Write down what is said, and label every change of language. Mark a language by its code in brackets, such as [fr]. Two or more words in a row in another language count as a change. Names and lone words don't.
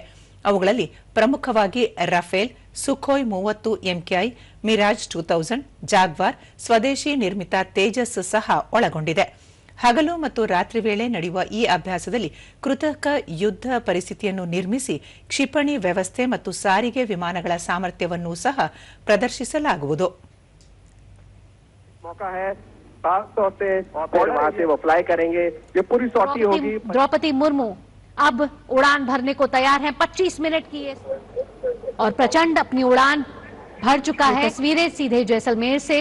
[kn] ಅವುಗಳಲ್ಲಿ ಪ್ರಮುಖವಾಗಿ ರಫೇಲ್, ಸುಖೋಯ್ 30 ಎಂಕೆಐ, ಮಿರಾಜ್ 2000, ಜಾಗ್ವಾರ್, ಸ್ವದೇಶಿ ನಿರ್ಮಿತ ತೇಜಸ್ ಸಹ ಒಳಗೊಂಡಿದೆ. ಹಗಲು ಮತ್ತು ರಾತ್ರಿ ವೇಳೆ ನಡೆಯುವ ಈ ಅಭ್ಯಾಸದಲ್ಲಿ ಕೃತಕ ಯುದ್ಧ ಪರಿಸ್ಥಿತಿಯನ್ನು ನಿರ್ಮಿಸಿ ಕ್ಷಿಪಣಿ ವ್ಯವಸ್ಥೆ ಮತ್ತು ಸಾರಿಗೆ ವಿಮಾನಗಳ ಸಾಮರ್ಥ್ಯವನ್ನು ಸಹ ಪ್ರದರ್ಶಿಸಲಾಗುವುದು. [hi] द्रौपदी मुर्मू अब उड़ान भरने को तैयार हैं। 25 मिनट की है और प्रचंड अपनी उड़ान भर चुका है। तस्वीरें सीधे जैसलमेर से।